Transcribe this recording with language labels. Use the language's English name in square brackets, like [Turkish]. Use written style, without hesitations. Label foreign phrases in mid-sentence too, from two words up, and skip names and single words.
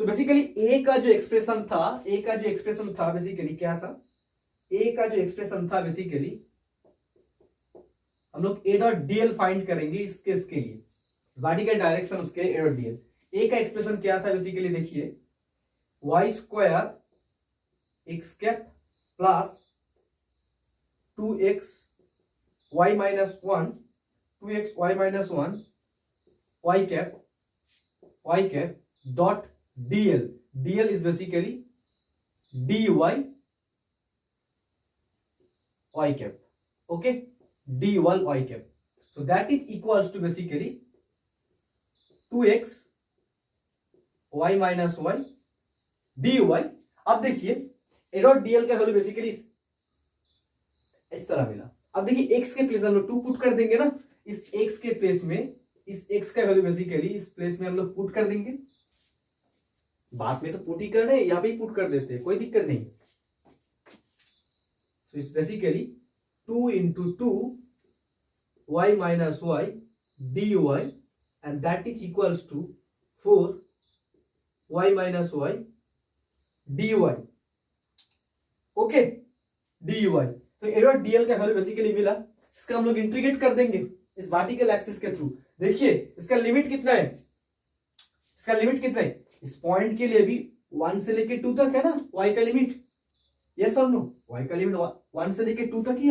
[Hindi] सो बेसिकली ए का जो एक्सप्रेशन था बेसिकली क्या था, ए का जो एक्सप्रेशन था बेसिकली हम लोग [English] a dot dl [Hindi] फाइंड करेंगे इस केस के लिए, [English] vertical direction [Hindi] के [English] a dot dl. [Hindi] ए का एक्सप्रेशन क्या था बेसिकली, देखिए [English] y square x cap plus 2x y minus 1 2x y minus 1 y cap dot dl. dl is basically dy y cap, okay, dy y cap. So that is equals to basically 2x y minus y dy. [Hindi] अब देखिए [English] a dot dl [Hindi] का वैल्यू बेसिकली इस तरह मिला। अब देखिए x के प्लेस हम लोग 2 पुट कर देंगे ना, इस x के प्लेस में इस x का वैल्यू बेसिकली इस प्लेस में हम लोग पुट कर देंगे। बात में तो पुट ही कर रहे हैं, यहाँ पे ही पुट कर देते हैं, कोई दिक्कत नहीं। [English] so it's basically 2 into 2 y minus y dy and that is equals to 4 y minus y dy, ओके, dy। [Hindi] तो [English] a dot dl [Hindi] का वैल्यू बेसिकली मिला, इसका हम लोग इंटीग्रेट कर देंगे इस [English] vertical axis [Hindi] के थ्रू। देखिए इसका लिमिट कितना है, इसका लिमिट कितना है, इस पॉइंट के लिए भी 1 से लेके 2 तक है ना y का लिमिट, यस और नो, y का लिमिट 1 से लेके 2 तक ही है।